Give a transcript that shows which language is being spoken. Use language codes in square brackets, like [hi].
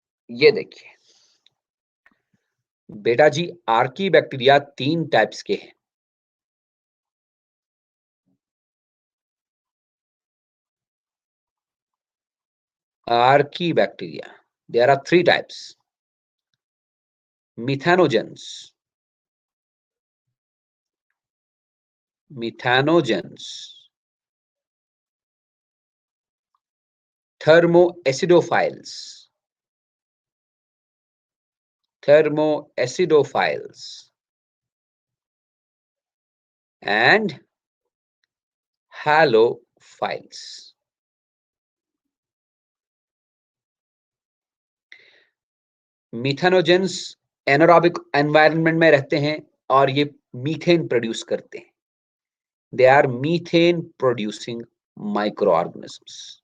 [hi] ये देखिए बेटा जी, आर्की बैक्टीरिया 3 टाइप्स के हैं। [en] Archaebacteria, there are 3 types. Methanogens, methanogens, thermoacidophiles, thermoacidophiles and halophiles। [hi] Methanogens anaerobic environment में रहते हैं और ये मीथेन प्रोड्यूस करते हैं। [en] They are methane producing microorganisms.